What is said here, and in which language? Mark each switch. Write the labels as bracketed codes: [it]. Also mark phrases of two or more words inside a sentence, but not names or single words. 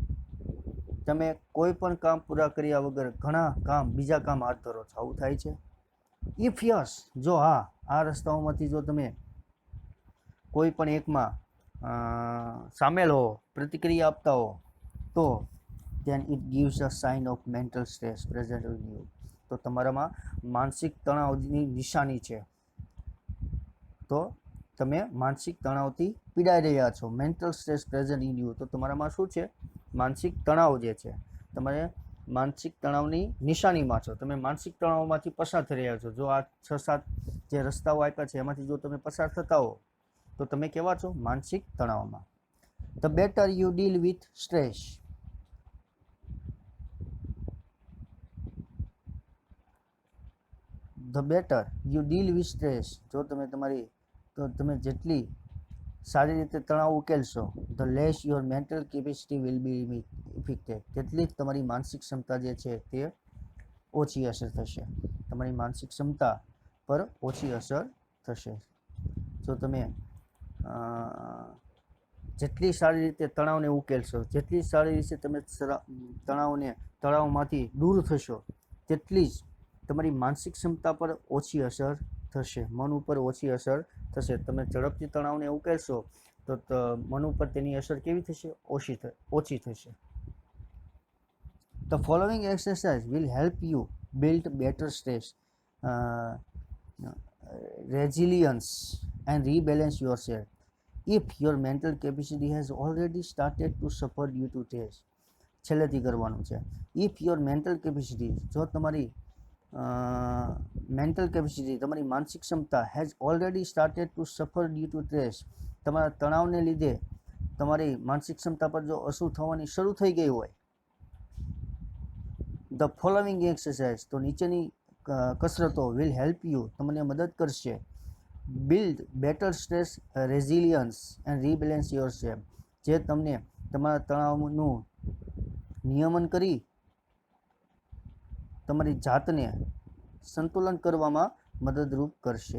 [gu] તમે કોઈ પણ કામ પૂરા કર્યા વગર ઘણા બીજા કામ હાથ ધરો છો, આવું થાય છે? [en] If yes, [gu] જો હા, આ રસ્તાઓમાંથી જો તમે કોઈ પણ એકમાં સામેલ હો, પ્રતિક્રિયા આપતા હો, તો [en] then it gives a sign of mental stress present in you. [gu] તો તમારામાં માનસિક તણાવની નિશાની છે, તો તમે માનસિક તણાવથી પીડાઈ રહ્યા છો. [en] mental stress present in you, [gu] તો તમારામાં શું છે? માનસિક તણાવ જે છે, તમારે માનસિક તણાવની નિશાનીમાં છો, તમે માનસિક તણાવમાંથી પસાર થઈ રહ્યા છો. જો આ 6-7 જે રસ્તાઓ આપ્યા છે એમાંથી જો તમે પસાર થતા હો, તો તમે કેવા છો? માનસિક તણાવમાં. [en] The better you deal with stress, the better you deal with stress, [gu] જો તમે જેટલી સારી રીતે તણાવ ઉકેલશો, [en] the less your mental capacity will be affected, [gu] તેટલી જ તમારી માનસિક ક્ષમતા જે છે તે ઓછી અસર થશે, તમારી માનસિક ક્ષમતા પર ઓછી અસર થશે. જો તમે જેટલી સારી રીતે તણાવને ઉકેલશો, જેટલી સારી રીતે તમે તણાવમાંથી દૂર થશો, તેટલી જ તમારી માનસિક ક્ષમતા પર ઓછી અસર થશે, મન ઉપર ઓછી અસર થશે. તમે ઝડપથી તણાવને ઉકેલશો તો મન ઉપર તેની અસર કેવી થશે? ઓછી થશે. [en] The following exercise will help you build better stress resilience and rebalance yourself. If your mental capacity has already started to suffer due to stress, [gu] છેલ્લેથી કરવાનું છે. [en] If your mental capacity, [gu] જો તમારી [en] mental capacity, [gu] તમારી માનસિક ક્ષમતા [en] has already started to suffer due to stress, [gu] તમારા તણાવને લીધે તમારી માનસિક ક્ષમતા પર જો અસર થવાની શરૂ થઈ ગઈ હોય, [en] the following exercise, [gu] તો નીચેની કસરતો [en] will help you, [gu] તમને મદદ કરશે, [en] build better stress resilience and rebalance yourself, [gu] જે તમને તમારા તણાવનું નિયમન કરી તમારી જાતને સંતુલન કરવામાં મદદરૂપ કરશે.